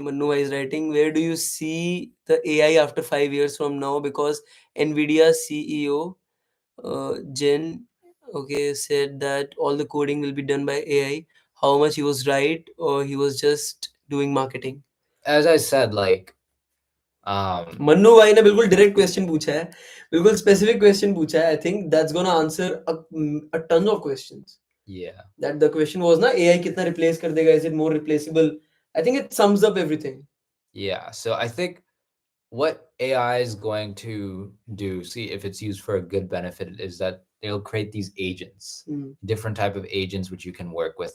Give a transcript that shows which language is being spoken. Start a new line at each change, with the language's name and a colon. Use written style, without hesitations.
English: Manu Bhai is writing, where do you see the AI after 5 years from now? Because Nvidia CEO Jen, okay, said that all the coding will be done by AI. How much he was right, or he was just doing marketing? As I said, like,
Hindi: Mannu भाई ने बिल्कुल direct question पूछा है, बिल्कुल specific question पूछा है.
English: I think that's gonna answer a ton of questions. yeah. That the question was
Hindi: ना AI कितना replace कर देगा?
English: Is it more replaceable? I think it sums up everything. Yeah, so I think what AI is going to do, see if it's used for a good benefit, is that they'll create these agents, different type of agents which you can work with.